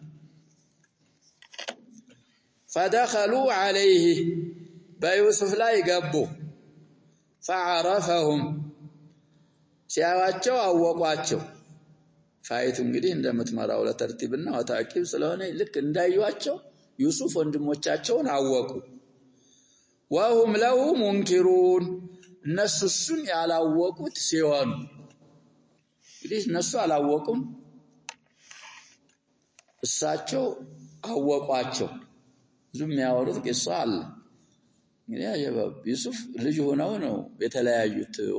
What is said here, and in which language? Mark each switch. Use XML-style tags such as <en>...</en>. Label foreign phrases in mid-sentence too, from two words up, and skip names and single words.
<ar>فدخلوا عليه</ar> <am>በዩሱፍ ላይ ገቡ فعرفهم ሲያዋቸው አወቋቸው ፋይቱ እንግዲህ እንደምትመራው ለተርቲብና ወታቂብ ስለሆነ ልክ እንዳዩዋቸው ዩሱፍ ወንድሞቻቸውን አወቁ</am> <ar>وهم له منكرون</ar> <am>እነሱ እሱን ያላወቁት ሲሆን እንግዲህ እነሱ አላወቁም እሳቸው አወቋቸው ዝም ያወሩት ቂሷ አለ እንግዲህ አየባብ ዩሱፍ ልጅ ሆነው ነው የተለያዩት</am>